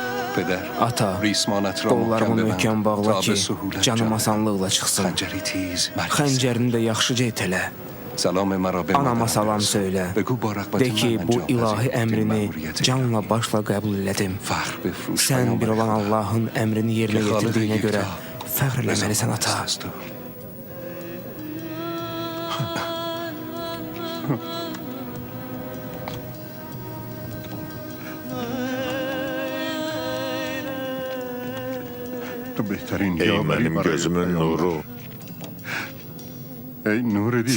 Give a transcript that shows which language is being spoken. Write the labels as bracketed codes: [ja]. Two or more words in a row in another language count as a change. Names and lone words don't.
[fa] پدر [az] Ata, [fa] ریسمانت را [az] qollarımı [fa] محکم [az] möhkəm [fa] ببند [az] bağla [fa] تا [az] ki, [fa] به سهولت [az] canım [fa] جان [az] asanlıqla çıxsın. [fa] خنجری تیز مرکز [az] Xəncərini də yaxşıca etələ. [fa] سلام مرا به [az] Anama [fa] مادرم [az] salam [fa] برسان. [az] söylə. [fa] بگو با رغبت [az] De ki, [fa] من [az] bu [fa] انجام [az] ilahi [fa] پذیرفتیم [az] əmrini [fa] مأموریت [az] canla başla qəbul elədim. [fa] فخر بفروش [az] Sən bir olan [fa] پیامبر [az] Allahın əmrini yerinə [fa] که خالق [az] yetirdiyinə görə [fa] یکتا [az] fəxr eləməlisən [fa] رضا [az] ata. [fa] است از تو. تو بهترین [az] Ey [fa] یاوری [az] mənim [fa] برای [az] gözümün [fa] پیامبر. [az] nuru, ey nur دیده